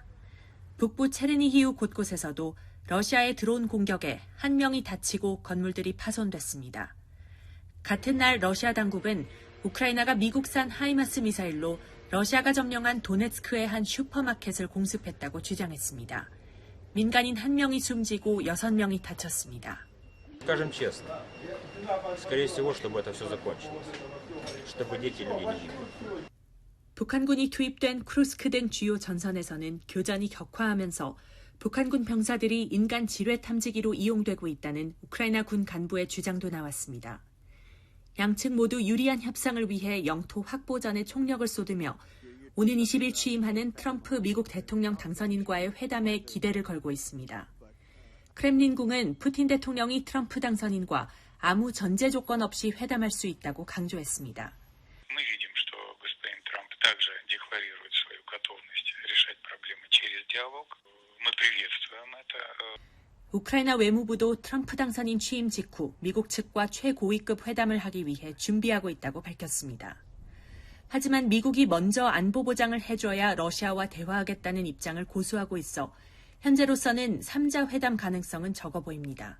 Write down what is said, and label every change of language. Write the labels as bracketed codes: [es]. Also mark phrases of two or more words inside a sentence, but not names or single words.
[ko] 북부 체르니히우 곳곳에서도 러시아의 드론 공격에 1명이 다치고 건물들이 파손됐습니다. 같은 날 러시아 당국은 우크라이나가 미국산 하이마스 미사일로 러시아가 점령한 도네츠크의 한 슈퍼마켓을 공습했다고 주장했습니다. 민간인 1명이 숨지고 6명이 다쳤습니다. [ru] Скажем честно, скорее всего, чтобы это все закончилось, чтобы дети и люди не гибли. [ko] 북한군이 투입된 크루스크 등 주요 전선에서는 교전이 격화하면서 북한군 병사들이 인간 지뢰 탐지기로 이용되고 있다는 우크라이나 군 간부의 주장도 나왔습니다. 양측 모두 유리한 협상을 위해 영토 확보전에 총력을 쏟으며 오는 20일 취임하는 트럼프 미국 대통령 당선인과의 회담에 기대를 걸고 있습니다. 크렘린궁은 푸틴 대통령이 트럼프 당선인과 아무 전제 조건 없이 회담할 수 있다고 강조했습니다. [ru] также декларирует свою готовность решать проблемы через диалог. Мы приветствуем это. [ko] 우크라이나 외무부도 트럼프 당선인 취임 직후 미국 측과 최고위급 회담을 하기 위해 준비하고 있다고 밝혔습니다. 하지만 미국이 먼저 안보 보장을 해줘야 러시아와 대화하겠다는 입장을 고수하고 있어 현재로서는 3자 회담 가능성은 적어 보입니다.